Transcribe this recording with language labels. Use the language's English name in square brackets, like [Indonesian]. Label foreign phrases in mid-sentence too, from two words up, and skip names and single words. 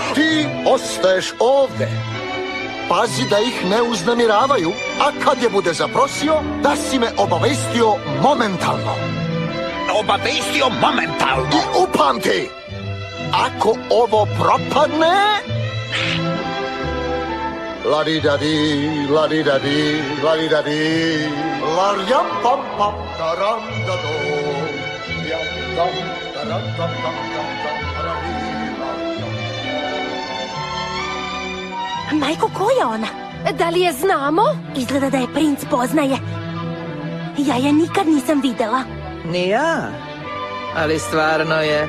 [Serbian] Ti ostaješ ovde. Pazi da ih ne uznemiravaju, a kad je bude zaprosio, da si me obavestio momentalno. Obavestio momentalno? I upamti, ako ovo propadne... La-di-da-di, la-di-da-di, la-di-da-di, la-rijam-pam-pam, taram-da-do, jam-tam, taram-tam-tam-tam-tam, taram-di-la-jam. Majko, ko je ona? Da li je znamo? Izgleda da je princ poznaje. Ja je nikad nisam videla. Ni ja, ali stvarno je...